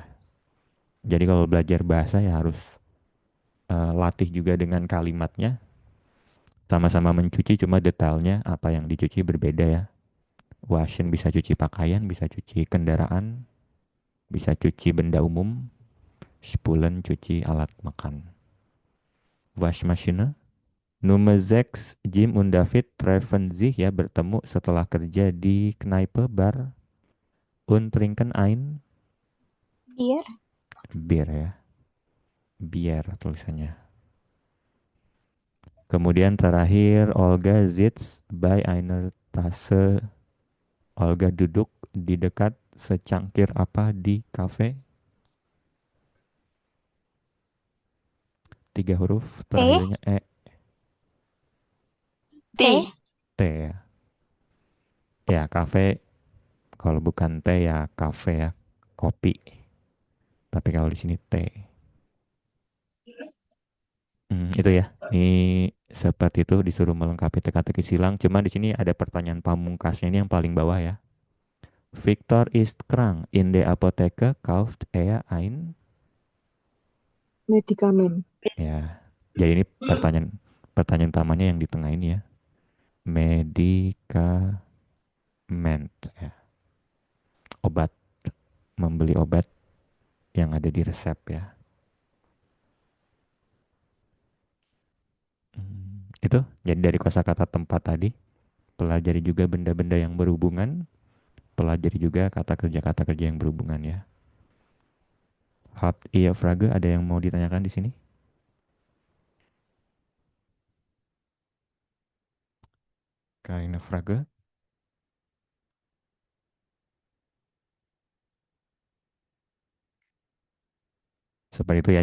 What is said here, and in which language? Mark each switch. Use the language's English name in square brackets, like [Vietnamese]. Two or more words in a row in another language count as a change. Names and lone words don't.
[Indonesian] Jadi kalau belajar bahasa ya harus latih juga dengan kalimatnya. Sama-sama mencuci cuma detailnya apa yang dicuci berbeda ya. Waschen bisa cuci pakaian, bisa cuci kendaraan, bisa cuci benda umum. Spulen cuci alat makan. Waschmaschine. [German] Nummer 6, Jim und David treffen sich ya [Indonesian] bertemu setelah kerja di [German] Kneipe Bar und trinken ein Beer. [Indonesian] Bier ya. Bier tulisannya. Kemudian terakhir [German] Olga sitzt bei einer Tasse. [Indonesian] Olga duduk di dekat secangkir apa di kafe? 3 huruf terakhirnya T. T ya. Ya kafe kalau bukan teh ya kafe ya kopi. Tapi kalau di sini T. Itu ya. Ini seperti itu disuruh melengkapi teka-teki silang. Cuma di sini ada pertanyaan pamungkasnya ini yang paling bawah ya. [German] Victor ist krank. In der Apotheke kauft er ein. Medikamen. [Indonesian] Ya. Jadi ini pertanyaan pertanyaan utamanya yang di tengah ini ya. Medikament ya. Obat. Membeli obat yang ada di resep ya. Itu jadi dari kosakata tempat tadi. Pelajari juga benda-benda yang berhubungan. Pelajari juga kata kerja yang berhubungan ya. [German] Habt ihr Frage? [Indonesian] Ada yang mau ditanyakan di sini? [German] Keine Frage? [Indonesian] Seperti itu ya.